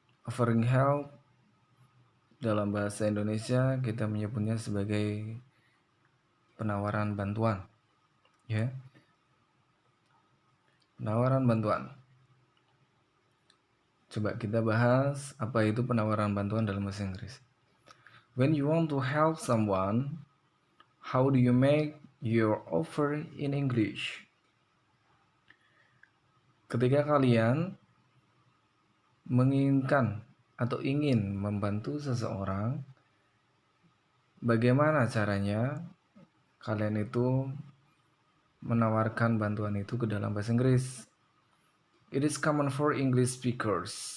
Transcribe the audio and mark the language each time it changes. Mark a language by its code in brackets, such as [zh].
[id] Offering help dalam bahasa Indonesia kita menyebutnya sebagai penawaran bantuan. Penawaran bantuan. Coba kita bahas apa itu penawaran bantuan dalam bahasa Inggris. [en] When you want to help someone, how do you make your offer in English? [id] Ketika kalian menginginkan atau ingin membantu seseorang, bagaimana caranya kalian itu menawarkan bantuan itu ke dalam bahasa Inggris? [en] It is common for English speakers.